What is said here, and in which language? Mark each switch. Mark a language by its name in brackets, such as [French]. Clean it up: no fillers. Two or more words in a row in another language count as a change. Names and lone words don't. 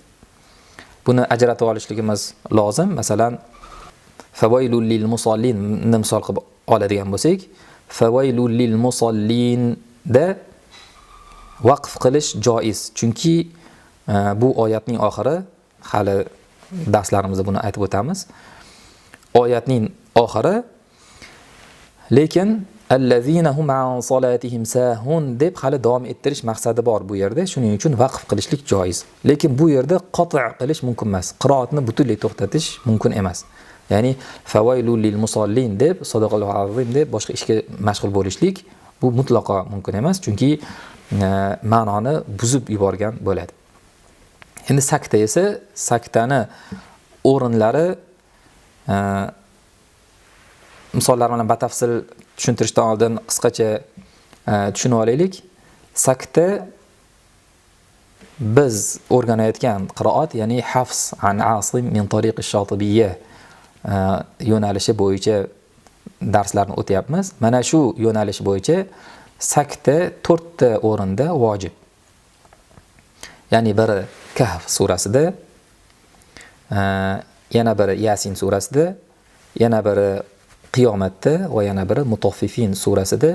[Uzbek] Buni ajratib olishligimiz lozim. Masalan, [Arabic] فويل للمصلين [Uzbek] ni misol qilib oladigan bo'lsak, [Arabic] فويل للمصلين [Uzbek] da vaqf qilish joiz. Chunki bu oyatning oxiri, hali darslarimizda buni aytib o'tamiz. Oyatning oxiri lekin [Arabic] الذين هم عن صلاتهم ساهون [Uzbek] deb hali davom ettirish maqsadi bor bu yerda. Shuning uchun vaqf qilishlik joiz. Lekin bu yerda qot' qilish mumkin emas. Qiroatni butunlay to'xtatish mumkin emas. Ya'ni [Arabic] فويل للمصلين [Uzbek] deb, [Arabic] صدق الله العظيم [Uzbek] deb boshqa ishga mashg'ul bo'lishlik bu mutlaqo mumkin emas, chunki ma'noni buzib yuborgan bo'ladi. Endi sakta esa, saktani o'rinlari misollar bilan batafsil tushuntirishdan oldin qisqacha tushunib olaylik. Sakta biz o'rganayotgan qiroat, ya'ni [Arabic] حفص عن عاصم من طريق الشاطبية [Uzbek] yo'nalishi bo'yicha darslarni o'tyapmiz. Mana shu yo'nalish bo'yicha sakta 4 ta o'rinda vojib. Ya'ni biri Kahf surasida, yana biri Yasin surasida, yana biri Qiyomatda va yana biri Mutaffifin surasida.